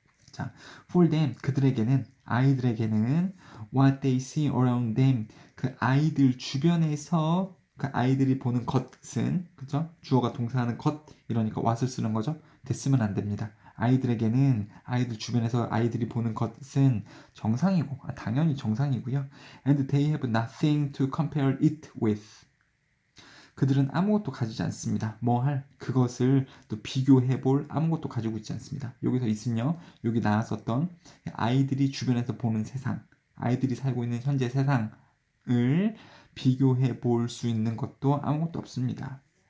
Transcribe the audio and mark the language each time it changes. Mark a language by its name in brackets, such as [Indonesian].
[Korean] 자, [English] for them, [Korean] 아이들에게는 [English] what they see around them, [Korean] 그 아이들 주변에서 그 아이들이 보는 것은, 그죠? 주어가 동사하는 것, 이러니까 what을 쓰는 거죠? 됐으면 안 됩니다. 아이들에게는 아이들 주변에서 아이들이 보는 것은 정상이고, 당연히 정상이고요. [English] And they have nothing to compare it with. [Korean] 그들은 아무것도 가지지 않습니다. 그것을 또 비교해 볼 아무것도 가지고 있지 않습니다. 여기서 있으며 여기 나왔었던 아이들이 주변에서 보는 세상, 아이들이 살고 있는 현재 세상을 비교해 볼 수 있는 것도 아무것도 없습니다.